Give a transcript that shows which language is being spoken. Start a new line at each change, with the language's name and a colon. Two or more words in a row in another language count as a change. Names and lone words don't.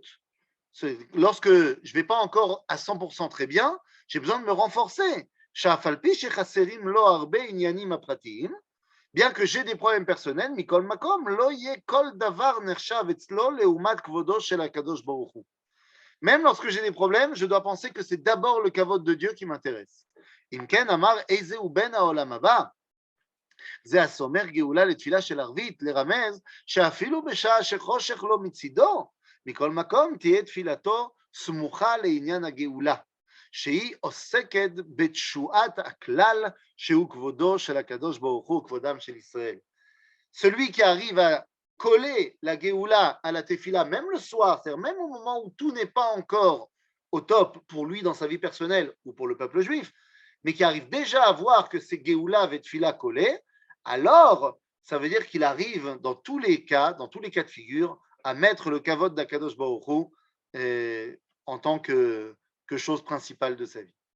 French: Lorsque je ne vais pas encore à 100% très bien, j'ai besoin de me renforcer.
Hebrew: שאף על פי שחסרים לו הרבה עניינים הפרטיים,
French: bien que j'ai des problèmes personnels,
Hebrew: מכל מקום לא יהיה כל דבר נחשב אצלו לעומת כבודו של הקדוש ברוך הוא.
French: Même lorsque j'ai des problèmes, je dois penser que c'est d'abord le kavod de Dieu qui m'intéresse.
Hebrew: אם כן אמר איזהו בן העולם הבא, זה הסומר גאולה לתפילה של ערבית, לרמז שאפילו בשעה שחושך לו מצידו, מכל מקום תהיה תפילתו סמוכה לעניין הגאולה. שהיא עוסקת בתשועת הכלל שהוא כבודו של הקדוש ברוך הוא, כבודם של ישראל.
French: Celui qui arrive à coller la Géoula à la Tefila, même le soir, c'est-à-dire même au moment où tout n'est pas encore au top pour lui dans sa vie personnelle ou pour le peuple juif, mais qui arrive déjà à voir que c'est Géoula et Tefila collés, alors ça veut dire qu'il arrive dans tous les cas de figure, à mettre le kavod d'
Hebrew: הקדוש ברוך הוא
French: en tant que chose principale de sa vie.